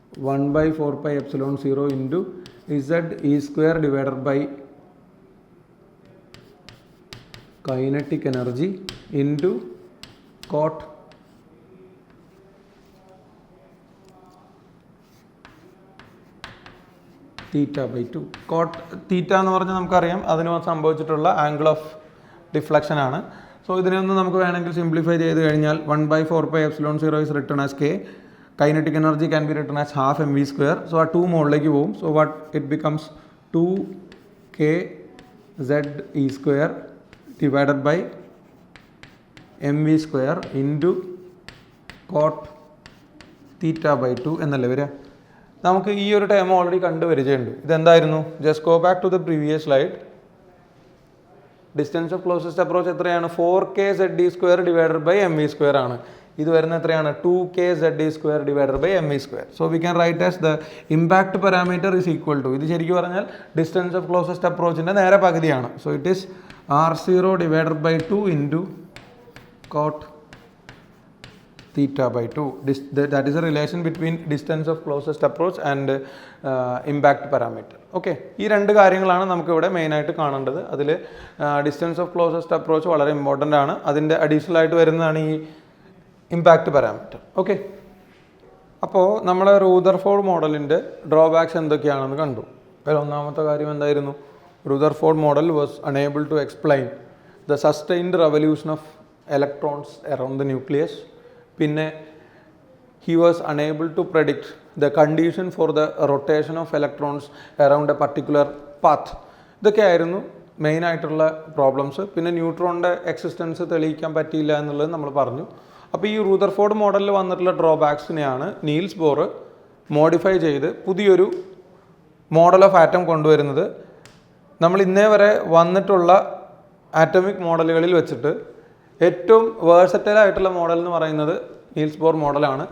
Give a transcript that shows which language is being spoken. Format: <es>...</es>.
<en>1/4πε0 into ZE square divided by kinetic energy into cot θ/2.</en> <ml>Coat തീറ്റ എന്ന് പറഞ്ഞാൽ നമുക്കറിയാം അതിന് സംഭവിച്ചിട്ടുള്ള ആംഗിൾ ഓഫ് ഡിഫ്ലക്ഷൻ ആണ്. സോ ഇതിനൊന്ന് നമുക്ക് വേണമെങ്കിൽ സിംപ്ലിഫൈ ചെയ്ത് കഴിഞ്ഞാൽ</ml> <en>1/4πε0 is written as k. Kinetic energy can be written as half mv square.</en> <ml>So ആ 2 മുകളിലേക്ക് പോകും.</ml> <en>So what it becomes 2k ZE square divided by mv square into cot θ/2</en> <ml>എന്നല്ലേ വരിക. നമുക്ക് ഈ ഒരു time already കണ്ടുവരികയുണ്ട്. ഇതെന്തായിരുന്നു,</ml> <en>Just go back to the previous slide. Distance of closest approach</en> <ml>എത്രയാണ്,</ml> <en>4k ZD square divided by mv square ആണ്.</en> <ml>ഇത് വരുന്ന എത്രയാണ്,</ml> <en>2k ZD square divided by mv square. So we can write as the impact parameter is equal to,</en> <ml>ഇത് ശരിക്കും പറഞ്ഞാൽ distance of closest അപ്രോച്ചിൻ്റെ നേരെ പകുതിയാണ്.</ml> <en>So it is R0 divided by 2 into cot theta by 2. That is a relation between distance of closest approach and impact parameter.</en> <ml>Okay, ഈ രണ്ട് കാര്യങ്ങളാണ് നമുക്കിവിടെ മെയിനായിട്ട് കാണേണ്ടത്. അതിൽ ഡിസ്റ്റൻസ് ഓഫ് ക്ലോസസ്റ്റ് അപ്രോച്ച് വളരെ ഇമ്പോർട്ടൻ്റ് ആണ്. അതിൻ്റെ അഡീഷണൽ ആയിട്ട് വരുന്നതാണ് ഈ ഇമ്പാക്റ്റ് പാരാമീറ്റർ. ഓക്കെ, അപ്പോൾ നമ്മൾ റൂദർഫോർഡ് മോഡലിൻ്റെ ഡ്രോബാക്സ് എന്തൊക്കെയാണെന്ന് കണ്ടു. അതിൽ ഒന്നാമത്തെ കാര്യം എന്തായിരുന്നു?</ml> <en>Rutherford model was unable to explain the sustained revolution of electrons around the nucleus. പിന്നെ he was unable to predict the condition for the rotation of electrons around a particular path.</en> <ml>ഇതൊക്കെ ആയിരുന്നു main ആയിട്ടുള്ള problems. പിന്നെ ന്യൂട്രോണിൻ്റെ existence തെളിയിക്കാൻ പറ്റിയില്ല എന്നുള്ളത് നമ്മൾ പറഞ്ഞു. അപ്പോൾ ഈ റൂദർഫോർഡ് മോഡലിൽ വന്നിട്ടുള്ള ഡ്രോബാക്സിനെയാണ് നീൽസ് ബോർ മോഡിഫൈ ചെയ്ത് പുതിയൊരു മോഡൽ ഓഫ് ആറ്റം കൊണ്ടുവരുന്നത്. നമ്മൾ ഇന്നേ വരെ വന്നിട്ടുള്ള ആറ്റമിക് മോഡലുകളിൽ വെച്ചിട്ട് ഏറ്റവും വേഴ്സറ്റൈൽ ആയിട്ടുള്ള മോഡൽ എന്ന് പറയുന്നത് നീൽസ് ബോർ മോഡലാണ്.</ml>